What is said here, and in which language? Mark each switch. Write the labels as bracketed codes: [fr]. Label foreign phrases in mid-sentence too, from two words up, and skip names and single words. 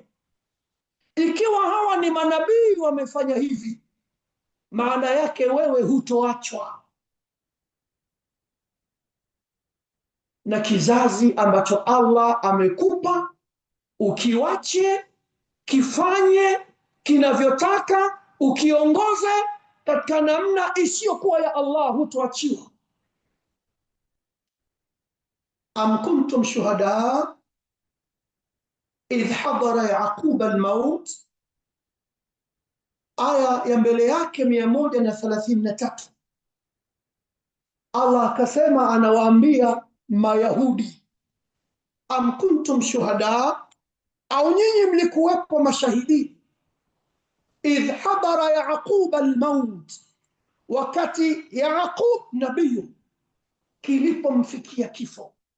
[sw] Ikiwa hawa ni manabii wamefanya hivi, maana yake wewe hutoachwa na kizazi ambacho Allah amekupa, ukiwache kifanye kinavyotaka, ukiongoze katika namna isiyokuwa ya Allah, hutoachiwa. [ar] أم كنتم شهداء إذ حضر يعقوب الموت, [sw] aya ya mbele yake [ar] 133. [sw] Allah akasema, anawaambia Mayahudi, [ar] أم كنتم شهداء, [sw] au nyinyi mlikuwepo mashahidi, [ar] إذ حضر يعقوب الموت, [sw] wakati Yaqub nabiyu kilipomfikia kifo.